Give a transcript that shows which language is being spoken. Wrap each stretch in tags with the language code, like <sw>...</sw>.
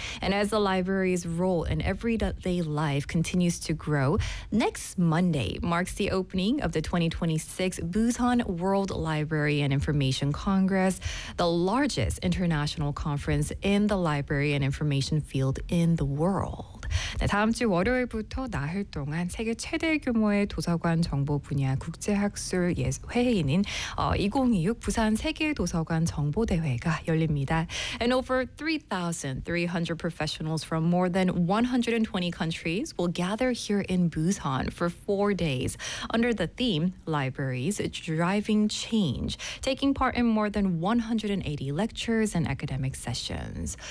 <en>And as the library's role in everyday life continues to grow, next Monday marks the opening of the 2026 Busan World Library and Information Congress, the largest international conference in the library and information field in the world.</en> <ko>네, 다음 주 월요일부터 나흘 동안 세계 최대 규모의 도서관 정보 분야 국제학술 회의인 2026 부산 세계도서관 정보대회가 열립니다.</ko> <en>And over 3,300 professionals from more than 120 countries will gather here in Busan for 4 days under the theme Libraries Driving Change, taking part in more than 180 lectures and academic sessions.</en>